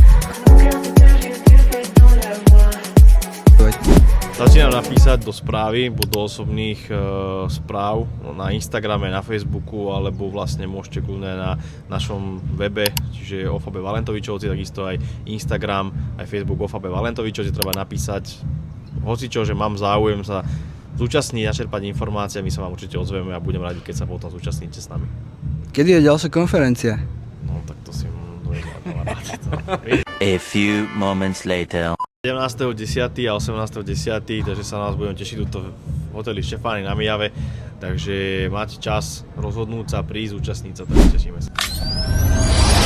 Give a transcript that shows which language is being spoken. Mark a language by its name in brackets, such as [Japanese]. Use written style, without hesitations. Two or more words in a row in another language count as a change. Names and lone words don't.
[Slovak] Začínam napísať do správy, buď do osobných správ na Instagrame, na Facebooku, alebo vlastne môžete kľudne na našom webe, čiže OFAB Valentovičovci, takisto aj Instagram, aj Facebook OFAB Valentovičovci, treba napísať hocičo, že mám záujem sa zúčastniť, načerpať informácie, my sa vám určite ozveme a budem radi, keď sa potom zúčastníte s nami. Kedy je ďalšia konferencia? No tak to si dojednám rád. [English] A few moments later. [Slovak] 17.10. a 18.10. takže sa nás budeme tešiť tuto v hoteli Štefánik na Mijave, takže máte čas rozhodnúť sa, prísť, zúčastniť sa, takže tešíme sa.